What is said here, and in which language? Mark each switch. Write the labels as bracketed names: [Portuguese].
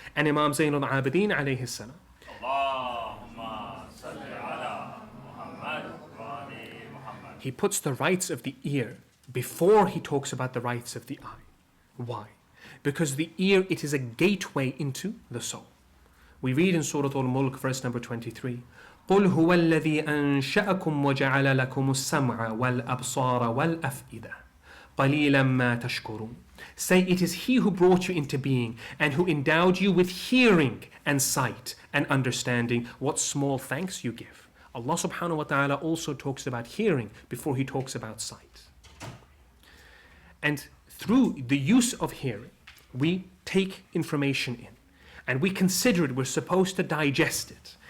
[English] And Imam Zainul Abidin alayhi salam, [Arabic] Allahumma salli ala Muhammad wa ali Muhammad. [English] he puts the rights of the ear before he talks about the rights of the eye. Why? Because the ear, it is a gateway into the soul. We read in Surah Al-Mulk, verse number 23, [Arabic] قُلْ هُوَ الَّذِي أَنشَأَكُمْ وَجَعَلَ لَكُمُ السَّمْعَ وَالْأَبْصَارَ وَالْأَفْئِدَةَ قَلِيلًا مَا تَشْكُرُونَ. [English] Say, it is He who brought you into being and who endowed you with hearing and sight and understanding. What small thanks you give. Allah subhanahu wa ta'ala also talks about hearing before He talks about sight. And through the use of hearing, we take information in and we consider it, we're supposed to digest it.